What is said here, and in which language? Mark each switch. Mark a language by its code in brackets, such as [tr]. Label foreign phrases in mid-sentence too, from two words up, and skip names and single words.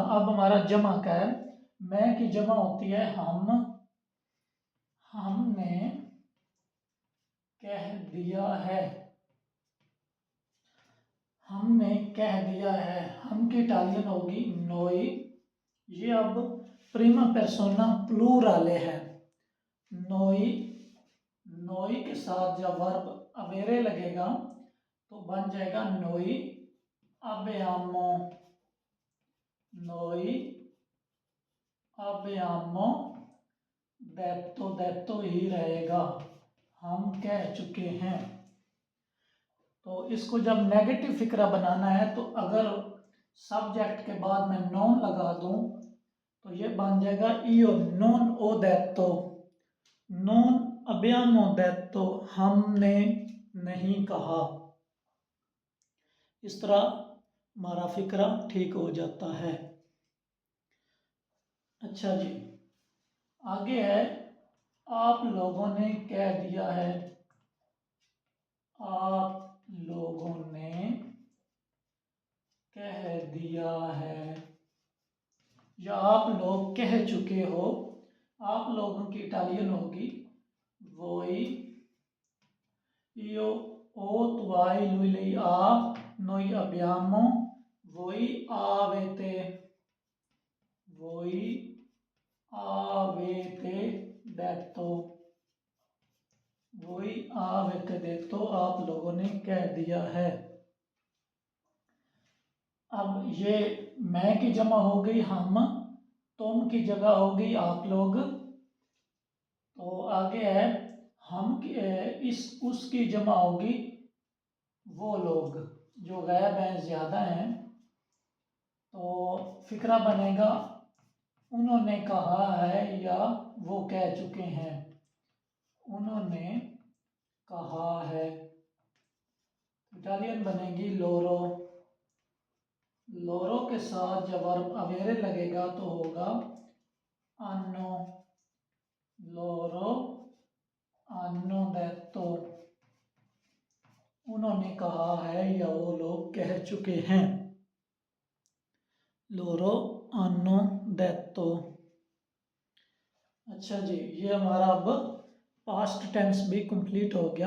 [ur] اب ہمارا جمع کا ہے، میں کی جمع ہوتی ہے ہم، ہم نے کہہ دیا ہے، ہم نے کہہ دیا ہے، ہم کی اٹالین ہوگی نوئی. یہ اب [it] prima persona plurale [ur] है, [it] noi, noi [ur] کے ساتھ جب ورب اویرے لگے گا تو بن جائے گا [it] noi abbiamo, noi abbiamo detto, detto [ur] ہی رہے گا، ہم کہہ چکے ہیں. تو اس کو جب نیگیٹو فقرہ بنانا ہے تو اگر سبجیکٹ کے بعد میں نان لگا دوں تو یہ بن جائے گا [it] io non ho detto, non abbiamo detto, [ur] ہم نے نہیں کہا. اس طرح ہمارا فقرہ ٹھیک ہو جاتا ہے. اچھا جی، آگے ہے آپ لوگوں نے کہہ دیا ہے، آپ لوگوں نے کہہ دیا ہے یا آپ لوگ کہہ چکے ہو. آپ لوگوں کی اٹالین ہوگی [it] वोई, io o, tu hai, lui lei ha, noi abbiamo, voi avete, voi avete detto, वही avete detto, [ur] آپ لوگوں نے کہہ دیا ہے. اب یہ میں کی جمع ہو گئی ہم، تم کی جگہ ہو گئی آپ لوگ. تو آگے ہے ہم کی، اس اس کی جمع ہوگی وہ لوگ جو غائب ہیں، زیادہ ہیں. تو فقرہ بنے گا انہوں نے کہا ہے یا وہ کہہ چکے ہیں. انہوں نے کہا ہے، اٹالین بنے گی لورو. لورو کے ساتھ جب ورب اویرے لگے گا تو ہوگا آنو. [it] loro hanno detto। [ur] انہوں نے کہا ہے یا وہ لوگ کہہ چکے ہیں. [it] loro hanno detto। [ur] اچھا جی، یہ ہمارا اب [en] past tense [ur] بھی کمپلیٹ ہو گیا.